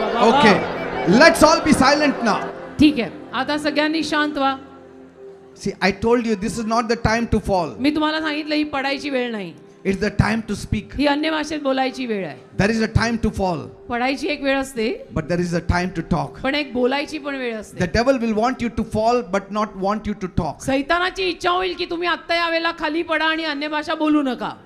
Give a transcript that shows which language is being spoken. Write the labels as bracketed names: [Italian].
[English] Okay, let's all be silent now. [Marathi] ठीक आहे, आता सगळ्यांनी शांत व्हा. [English] See, I told you this is not the time to fall. [Marathi] मी तुम्हाला सांगितलं ही पडायची वेळ नाही. [English] It's the time to speak. [Marathi] ही अन्य भाषेत बोलायची वेळ आहे. [English] There is a time to fall. [Marathi] पडायची एक वेळ असते. [English] But there is a time to talk. [Marathi] पण एक बोलायची पण वेळ असते. [English] The devil will want you to fall but not want you to talk. [Marathi] सैतानाची इच्छा होईल की तुम्ही आत्ता यावेळेला खाली पडा आणि अन्य भाषा बोलू नका.